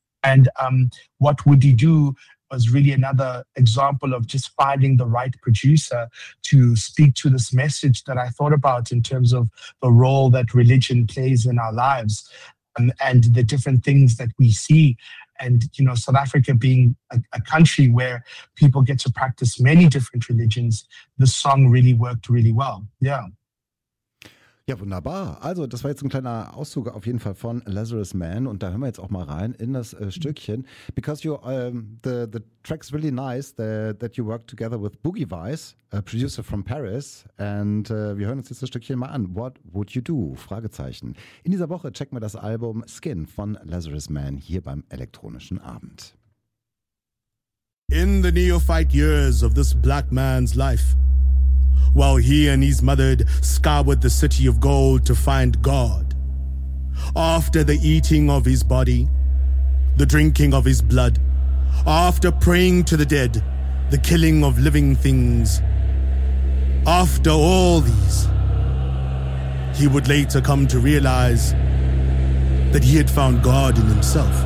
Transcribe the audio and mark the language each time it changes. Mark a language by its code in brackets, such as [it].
[en] And What Would You Do was really another example of just finding the right producer to speak to this message that I thought about in terms of the role that religion plays in our lives. And the different things that we see, and, you know, South Africa being a country where people get to practice many different religions, the song really worked really well. [de] Ja, wunderbar. Also, das war jetzt ein kleiner Auszug auf jeden Fall von Lazarus Man, und da hören wir jetzt auch mal rein in das Stückchen. [en] Because you, the track's really nice, that you work together with Boogie Vice, a producer from Paris, and [de] wir hören uns jetzt das Stückchen mal an. [en] What Would You Do? [de] Fragezeichen. In dieser Woche checken wir das Album Skin von Lazarus Man hier beim elektronischen Abend. [en] In the neophyte years of this black man's life, while he and his mother scoured the city of gold to find God. After the eating of his body, the drinking of his blood, after praying to the dead, the killing of living things, after all these, he would later come to realize that he had found God in himself.